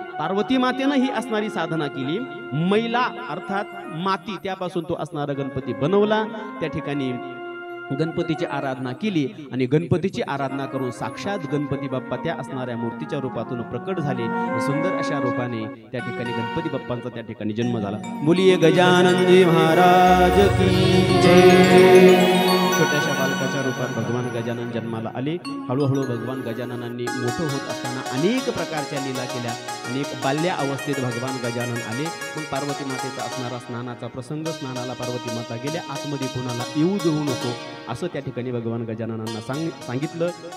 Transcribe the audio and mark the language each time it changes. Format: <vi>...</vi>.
<mr>पार्वती मातेनं ही असणारी साधना केली. मैला अर्थात माती, त्यापासून तो असणारा गणपती बनवला. त्या ठिकाणी गणपतीची आराधना केली आणि गणपतीची आराधना करून साक्षात गणपती बाप्पा त्या असणाऱ्या मूर्तीच्या रूपातून प्रकट झाले. सुंदर अशा रूपाने त्या ठिकाणी गणपती बाप्पांचा त्या ठिकाणी जन्म झाला.</mr> <hi>बोलिये गजानन जी महाराज की जय.</hi> <mr>छोट्याशा बालकाच्या रूपात भगवान गजानन जन्माला आले. हळूहळू भगवान गजाननांनी मोठं होत असताना अनेक प्रकारच्या लीला केल्या. अनेक बाल्या अवस्थेत भगवान गजानन आले. मग पार्वती मातेचा असणारा स्नानाचा प्रसंग, स्नानाला पार्वती माता गेल्या, आतमध्ये कोणाला येऊ देऊ नको असं त्या ठिकाणी भगवान गजाननांना सांगितलं.</mr>